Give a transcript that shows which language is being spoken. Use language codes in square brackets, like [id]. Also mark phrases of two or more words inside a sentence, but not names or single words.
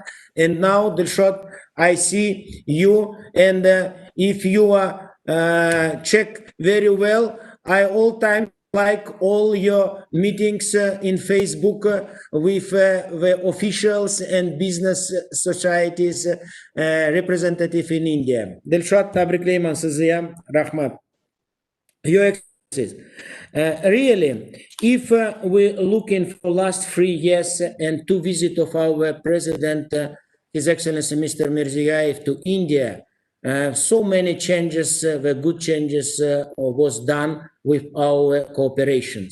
[en] And now, Dilshot, I see you, and if you check very well, I all time like all your meetings in Facebook with the officials and business societies representative in India. [uz] Dilshot, tabrik leyman sizga, rahmat. [en] Your Excellencies, really, if we're looking for last 3 years and 2 visits of our President, His Excellency Mr. Mirziyoyev to India, so many changes, the good changes was done with our cooperation.